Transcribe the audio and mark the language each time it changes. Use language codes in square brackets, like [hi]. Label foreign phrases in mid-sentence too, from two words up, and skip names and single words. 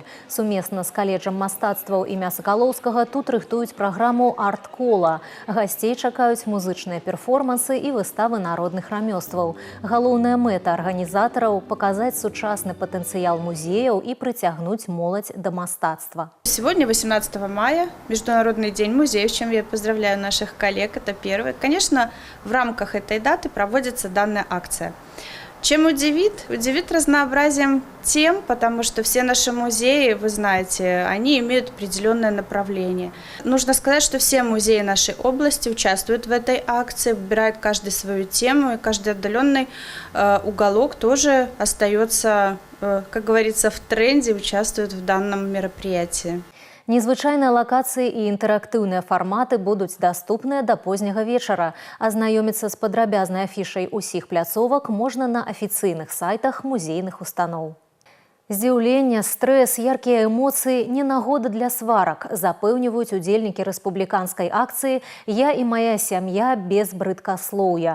[be] Сумесна з каледжам мастацтваў імя Сакалоўскага тут рыхтуюць праграму «Арт-кола». Гасцей чакаюць музычныя перформансы і выставы народных рамёстваў. Галоўная мэта арганізатараў – паказаць сучасны патэнцыял музеяў і прыцягнуць моладзь да мастацтва. [ru] Сегодня, 18 мая, Международный день музеев, с чем я поздравляю наших коллег, это первый. Конечно, в рамках этой даты проводится данная акция. Чем удивит? Удивит разнообразием тем, потому что все наши музеи, вы знаете, они имеют определенное направление. Нужно сказать, что все музеи нашей области участвуют в этой акции, выбирают каждый свою тему, и каждый отдаленный уголок тоже остается, как говорится, в тренде, участвует в данном мероприятии. [be] Незвычайныя лакацыі і інтэрактыўныя фарматы будуць даступныя да позняга вечара. Азнаёміцца з падрабязнай афішай усіх пляцовак можна на афіцыйных сайтах музейных устаноў. Здзіўленне, стрэс, яркія эмоцыі – не нагода для сварак, запэўніваюць удзельнікі рэспубліканскай акцыі «Я і мая сям'я без брыдкаслоўя».